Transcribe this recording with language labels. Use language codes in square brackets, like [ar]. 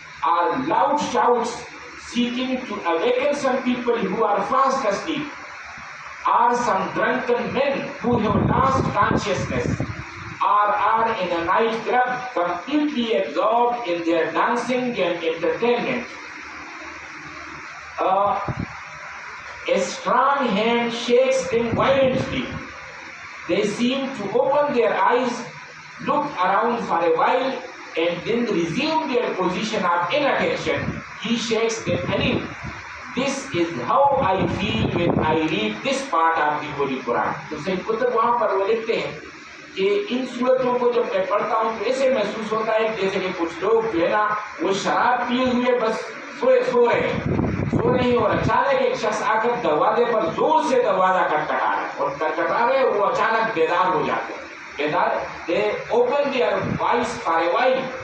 [en] or loud shouts seeking to awaken some people who are fast asleep, or some drunken men who have lost consciousness, or are in a night club completely absorbed in their dancing and entertainment. A strong hand shakes them violently. They seem to open their eyes, look around for a while, and then resume their position of inattention. He shakes them anew. This is how I feel when I read this part of the Holy Quran. [ur] تو سید قطب وہاں پر وہ لکھتے ہیں کہ ان صورتوں کو جب میں پڑھتا ہوں تو ایسے محسوس ہوتا ہے جیسے کہ کچھ لوگ جو ہے نا وہ شراب پیے ہوئے بس سو رہے ہیں، اور اچانک ایک شخص آ کر دروازے پر زور سے دروازہ کھٹکھٹا رہا ہے، اور کھٹکھٹا رہے وہ اچانک بیدار ہو جاتے ہیں۔ بیدار [en] they open their voice for a while,